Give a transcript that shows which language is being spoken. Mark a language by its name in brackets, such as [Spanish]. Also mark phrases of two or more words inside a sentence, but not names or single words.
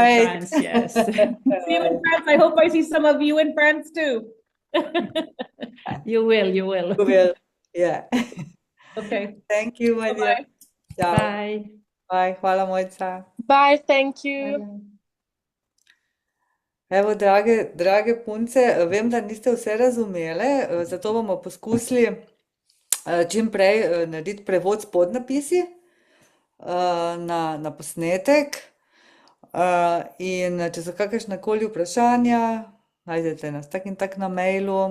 [English] wait. France, yes. See you in France. I hope I see some of you in France too. You will, you will. You will. Yeah. Okay. Thank you, my dear. Bye-bye. Ciao. Bye. Bye. [Slovenian] Hvala, Mojca. [English] Bye, thank you. Bye. [Slovenian] Evo, drage punce, vem, da niste vse razumele, zato bomo poskusili čim prej narediti prevod s podnapisi na posnetek. In če so kakršnakoli vprašanja, najdete nas tak in tak na mailu.